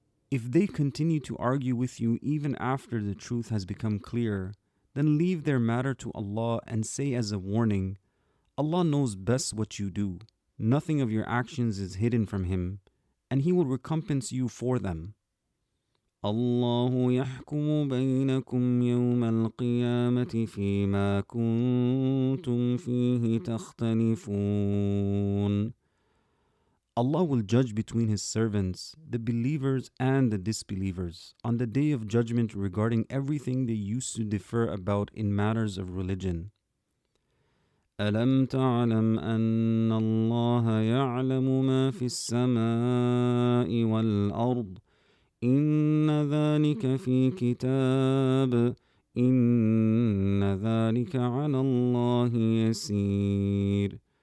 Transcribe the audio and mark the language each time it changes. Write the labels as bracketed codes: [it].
[en] If they continue to argue with you even after the truth has become clear, then leave their matter to Allah and say as a warning, Allah knows best what you do. Nothing of your actions is hidden from Him, and He will recompense you for them. [ar] الله يحكم بينكم يوم القيامة فيما كنتم فيه تختلفون. [en] Allah will judge between His servants, the believers and the disbelievers, on the day of judgment regarding everything they used to differ about in matters of religion. [ar] أَلَمْ تَعْلَمْ أَنَّ اللَّهَ يَعْلَمُ مَا فِي السَّمَاءِ وَالْأَرْضِ إِنَّ ذَلِكَ فِي كِتَابٍ إِنَّ ذَلِكَ عَلَى اللَّهِ يَسِيرٌ.